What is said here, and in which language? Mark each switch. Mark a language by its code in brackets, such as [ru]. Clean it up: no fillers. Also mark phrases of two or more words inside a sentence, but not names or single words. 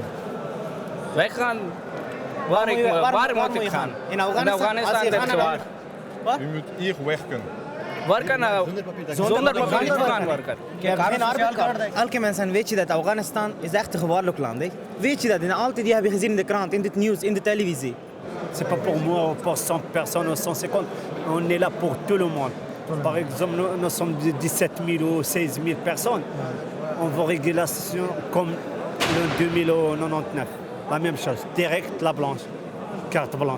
[nl] Weggaan? Waar moet ik gaan? In Afghanistan is het zwaar. Je moet hier werken. Werken zonder papier gaan werken. Geen arbeidskaart. Elke mens weet je dat Afghanistan is echt een gevaarlijk land. Hè? Weet je dat? En altijd die heb je gezien in de krant, in het nieuws, in de televisie. [fr] C'est pas pour moi, pour 100 personnes ou 150. On est là pour tout le monde. Par exemple, nous sommes 17 000 ou 16 000 personnes. On veut régulation comme le 2099. La même chose, direct la blanche, carte blanche.